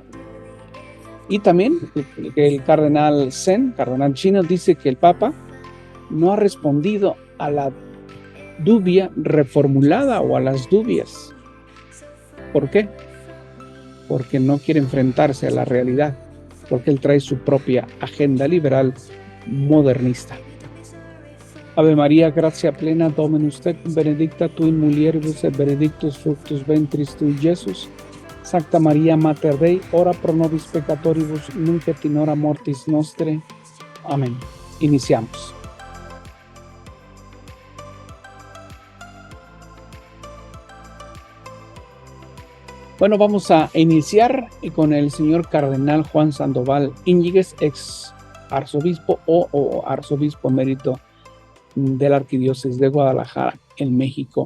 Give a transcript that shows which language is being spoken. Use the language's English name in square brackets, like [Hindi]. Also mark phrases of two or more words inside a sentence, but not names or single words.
[Spanish] Y también el cardenal Zen, cardenal chino, dice que el Papa no ha respondido a la dubia reformulada o a las dubias. ¿Por qué? Porque no quiere enfrentarse a la realidad, porque él trae su propia agenda liberal modernista. [Latin] Ave María, gracia plena, Dominus tecum, benedicta tu in mulieribus et benedictus fructus ventris tui, Jesús. Sancta María Mater Dei, ora pro nobis peccatoribus, nunc et in hora mortis nostre. [Spanish] Amén. Iniciamos. Bueno, vamos a iniciar con el señor cardenal Juan Sandoval Íñiguez, ex arzobispo o arzobispo emérito de la Arquidiócesis de Guadalajara, en México.